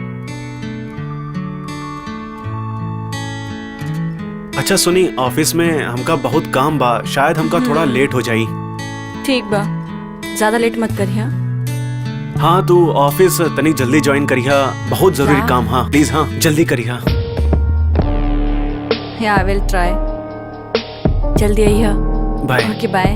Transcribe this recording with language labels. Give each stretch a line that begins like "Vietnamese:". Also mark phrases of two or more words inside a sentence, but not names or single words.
Bhojpuri: अच्छा सुनी, ऑफिस में हमका बहुत काम बा, शायद हमका थोड़ा लेट हो जाई। ठीक बा, ज्यादा लेट मत करिया। हाँ, तू ऑफिस तनिक जल्दी ज्वाइन करिया, बहुत जरूरी हाँ। काम। हाँ प्लीज, हाँ जल्दी करिया।
English: ya I will try.
Bhojpuri: जल्दी आइया। बाय।
English: okay bye.